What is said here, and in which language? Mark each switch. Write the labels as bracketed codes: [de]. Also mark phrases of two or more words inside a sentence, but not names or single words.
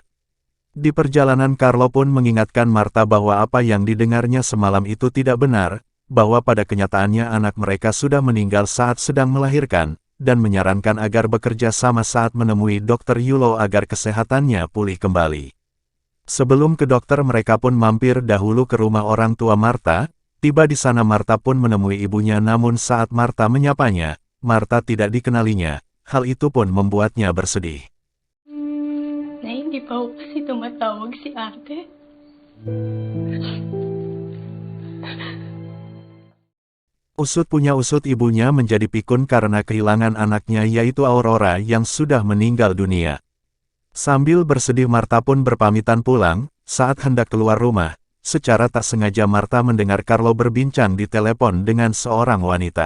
[id] Di perjalanan Carlo pun mengingatkan Martha bahwa apa yang didengarnya semalam itu tidak benar, bahwa pada kenyataannya anak mereka sudah meninggal saat sedang melahirkan, dan menyarankan agar bekerja sama saat menemui Dr. Yulo agar kesehatannya pulih kembali. Sebelum ke dokter mereka pun mampir dahulu ke rumah orang tua Martha. Tiba di sana Martha pun menemui ibunya, namun saat Martha menyapanya, Martha tidak dikenalinya. Hal itu pun membuatnya bersedih. [tl] Na hindi pa ako kasi tumatawag si ate. [id] Usut punya usut ibunya menjadi pikun karena kehilangan anaknya yaitu Aurora yang sudah meninggal dunia. Sambil bersedih Martha pun berpamitan pulang. Saat hendak keluar rumah, secara tak sengaja Martha mendengar Carlo berbincang di telepon dengan seorang wanita.